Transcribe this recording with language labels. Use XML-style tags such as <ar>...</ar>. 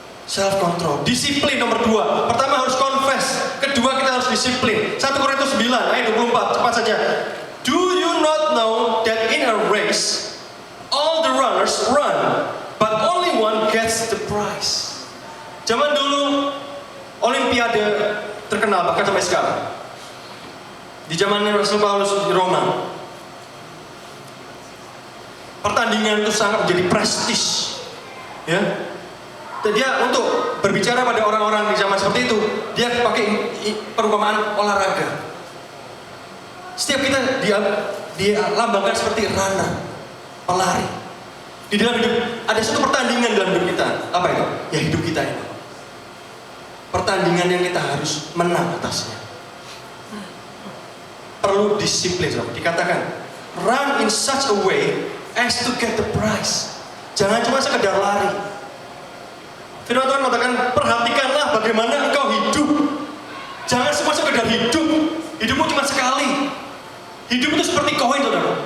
<id>Self control, disiplin nomor 2. Pertama harus confess, kedua kita harus disiplin. 1 Korintus 9 ayat 24, cepat saja.</id> <en>Do you not know that in a race all the runners run, but only one gets the prize?</en> <id>Zaman dulu Olimpiade terkenal bahkan sampai sekarang. Di zamannya Rasul Paulus di Roma, pertandingan itu sangat menjadi prestis, ya. Dan dia untuk berbicara pada orang-orang di zaman seperti itu, dia pakai perumpamaan olahraga. Setiap kita dia lambangkan seperti runner, pelari. Di dalam hidup ada satu pertandingan dalam hidup kita. Apa itu? Ya hidup kita ini. Pertandingan yang kita harus menang atasnya. Perlu disiplin, saudara. Dikatakan</id> <en>run in such a way as to get the prize.</en> <id>Jangan cuma sekedar lari. Firman Tuhan mengatakan, perhatikanlah bagaimana engkau hidup. Jangan semua sekedar hidup. Hidupmu cuma sekali. Hidup itu seperti koin, saudara.</id>